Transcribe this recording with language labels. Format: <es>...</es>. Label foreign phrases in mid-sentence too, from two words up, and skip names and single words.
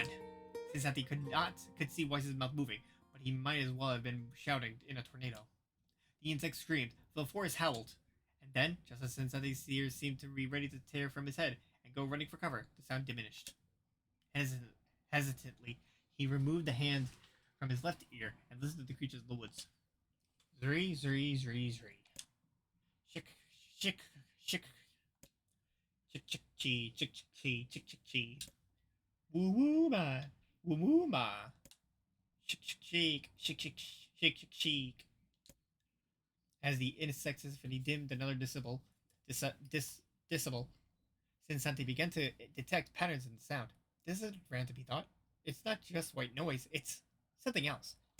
<en>Cincinnati could see Weiss's mouth moving, but he might as well have been shouting in a tornado. The insects screamed, the forest howled, and then, just as Cincinnati's ears seemed to be ready to tear from his head and go running for cover, the sound diminished. Hesitantly, he removed the hand from his left ear and listened to the creatures of the woods. Zree, zree, zree, zree. Chick, chick, chick. Chick, chick, chee, chick, chick, chee, chick, chick, chee. Woo woo ma, woo woo ma. Chick, chick, cheek, chick, chick, chick, chick, cheek. As the insect's symphony dimmed another decibel, Cincinnati began to detect patterns in the sound. This isn't random, he thought. It's not just white noise, it's something else.</en>